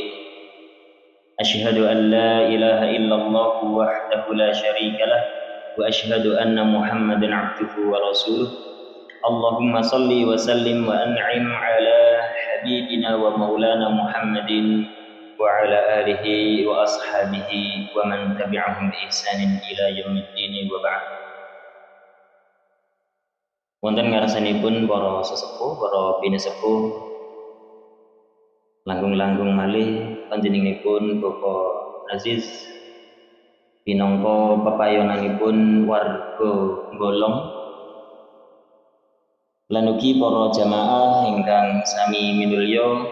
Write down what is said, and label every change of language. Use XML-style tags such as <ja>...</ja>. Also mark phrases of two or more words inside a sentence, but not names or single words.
<ar>أشهد أن لا إله إلا الله وحده لا شريك له وأشهد أن محمدا عبده ورسوله. اللهم صل وسلم وأنعم على حبيبنا ومولانا محمد وعلى آله وأصحابه ومن تبعهم بإحسان إلى يوم الدين وبعد.</ar> <jv>Wonten ngarsanipun para sesepuh, para binisepuh langkung-langkung malih panjenenganipun Bapak Aziz pinangka pepayonanipun warga Golong lan ugi para jamaah ingkang sami minulya.</jv>